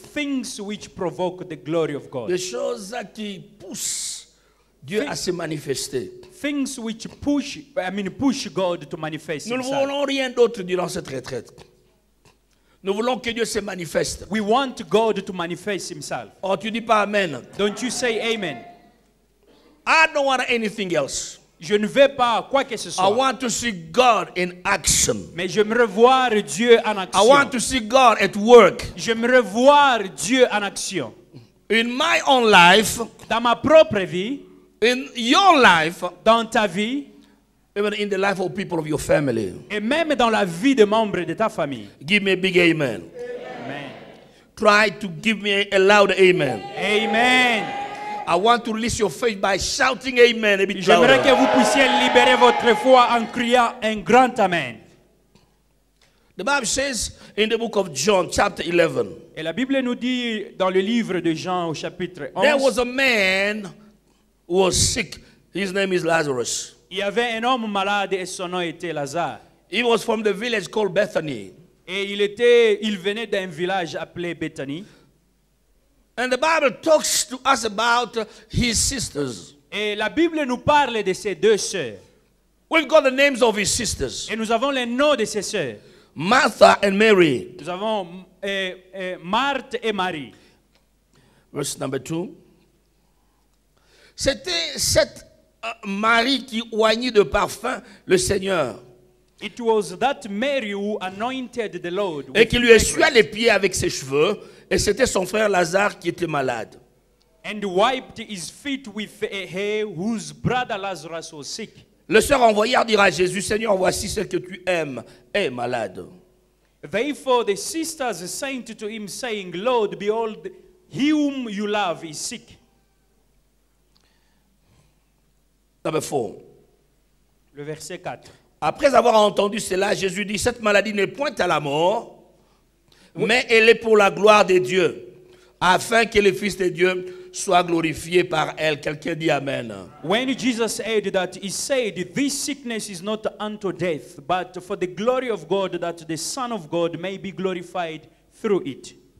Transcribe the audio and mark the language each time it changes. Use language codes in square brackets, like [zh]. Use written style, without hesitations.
[en] things which provoke the glory of God. [fr] Les choses qui poussent Dieu à se manifester. [en] Things which push God to manifest [fr] Nous ne [en] himself. [fr] voulons rien d'autre durant cette retraite. Nous voulons que Dieu se manifeste. [en] We want God to manifest himself. [fr] Oh, tu dis pas Amen. [en] Don't you say amen? I don't want anything else. [fr] Je ne veux pas quoi que ce [en] I [fr] soit. [en] want to see God in action. [fr] Mais j'aimerais voir Dieu en [en] I [fr] action. [en] want to see God at work. [fr] J'aimerais voir Dieu en action. [en] In my own life, [fr] Dans ma propre vie, [en] in your life, [fr] dans ta vie, [en] even in the life of people of your family. [fr] et même dans la vie des membres de ta famille. [en] Give me a big amen. Amen. Try to give me a loud amen. Amen. I want to release your faith by shouting amen a bit [fr] J'aimerais [en] louder. [fr] que vous puissiez libérer votre foi en criant un grand amen. [en] The Bible says in the book of John, chapter 11, [fr] Et la Bible nous dit dans le livre de Jean au chapitre 11, [en] there was a man who was sick His name is Lazarus. [fr] Il y avait un homme malade et son nom était Lazare. [en] He was from the village called Bethany. [fr] Et il venait d'un village appelé Bethanie. [en] And the Bible talks to us about his sisters. [fr] Et la Bible nous parle de ses deux sœurs. [en] We've got the names of his sisters. [fr] Et nous avons les noms de ses sœurs. [en] Martha and Mary. [fr] Nous avons Marthe et Marie. [en] Verse number 2. [fr] C'était cette Marie qui oignit de parfum le Seigneur. [en] It was that Mary who anointed the Lord. [fr] Et qui lui essuia les pieds avec ses cheveux. Et c'était son frère Lazare qui était malade. [en] And wiped his feet with a hair whose brother Lazarus was sick. [fr] Le sœurs envoyèrent dire à Jésus, Seigneur, voici ce que tu aimes est malade. [en] Therefore the sisters sent to him, saying, Lord, behold, he whom you love is sick. Number 4. [fr] Le verset 4. Après avoir entendu cela, Jésus dit, cette maladie n'est point à la mort, mais elle est pour la gloire de Dieu, afin que le Fils de Dieu soit glorifié par elle. Quelqu'un dit Amen. [en] When Jesus said that, he said, this sickness is not unto death, but for the glory of God, that the Son of God may be glorified through it.